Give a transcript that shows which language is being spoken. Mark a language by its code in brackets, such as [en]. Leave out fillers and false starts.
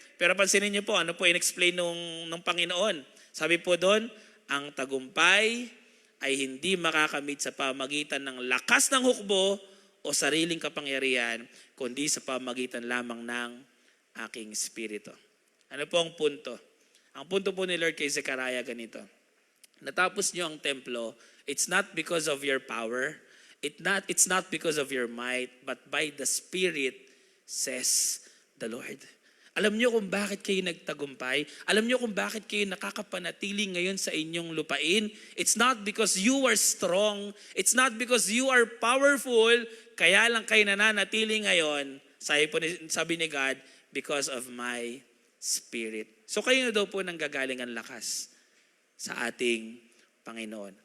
[tl] Pero pansinin niyo po, ano po in-explain ng Panginoon? Sabi po doon, ang tagumpay ay hindi makakamit sa pamagitan ng lakas ng hukbo o sariling kapangyarihan, kundi sa pamagitan lamang ng aking espiritu. Ano po ang punto? Ang punto po ni Lord kay Zechariah ganito. Natapos niyo ang templo, [en] it's not because of your power, it's not because of your might, but by the Spirit, says the Lord. [tl] Alam niyo kung bakit kayo nagtagumpay? Alam niyo kung bakit kayo nakakapanatili ngayon sa inyong lupain? [en] It's not because you are strong, it's not because you are powerful, [tl] kaya lang kayo nananatili ngayon, sabi ni God, [en] because of my Spirit. [tl] So kayo na daw po nanggagaling ang lakas sa ating Panginoon.